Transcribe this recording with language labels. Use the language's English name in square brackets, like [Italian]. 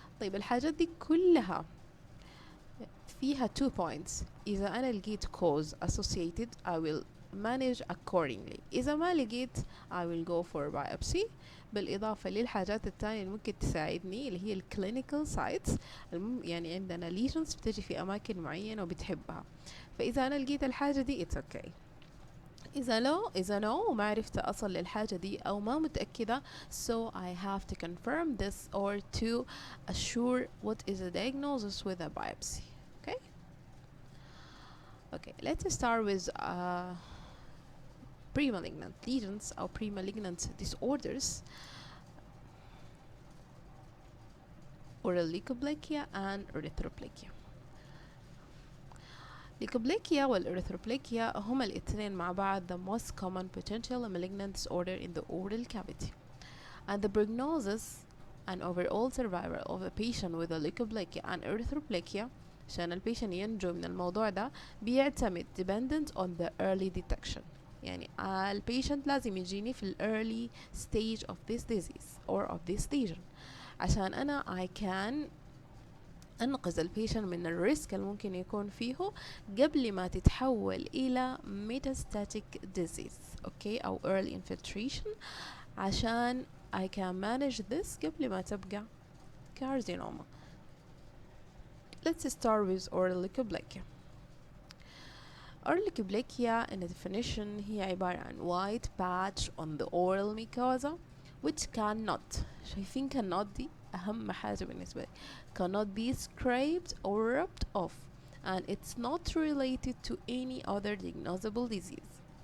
[Arabic] طيب الحاجات دي كلها فيها 2 points. [English] إذا أنا لقيت cause associated I will manage accordingly. [Arabic] إذا ما لقيت [English] I will go for biopsy، [Arabic] بالإضافة للحاجات التانية اللي ممكن تساعدني اللي هي الكلينيكال سايتس، يعني عندنا lesions بتجي في أماكن معينة وبتحبها، فإذا أنا لقيت الحاجة دي [English] it's okay. إذا no وما عرفت أصل للحاجة دي أو ما متأكدة so I have to confirm this or to assure what is the diagnosis with a biopsy. Okay? Okay, let's start with pre-malignant lesions or pre-malignant disorders. Oral leukoplakia and erythroplakia. Leukoplakia والerythroplakia [Arabic] هما الاثنين مع بعض [English] the most common potential malignant disorder in the oral cavity, and the prognosis and overall survival of a patient with a leukoplakia and erythroplakia [Arabic] عشان البيشن ينجو من الموضوع ده بيعتمد [English] dependent on the early detection. [Arabic] يعني البيشنت لازم يجيني في [English] early stage of this disease or of this lesion عشان أنا I can [Arabic] انقذ البيشن من الريسك اللي ممكن يكون فيه قبل ما تتحول الى metastatic disease اوكي او early infiltration عشان [English] I can manage this [Arabic] قبل ما تبقى carcinoma. [English] Let's start with oral leukoplakia. Oral leukoplakia in a definition [Arabic] هي عبارة عن [English] white patch on the oral mucosa which cannot شايفين cannot [Arabic] دي أهم حاجة بالنسبة لي [English] cannot be scraped or rubbed off and it's not related to any other diagnosable disease.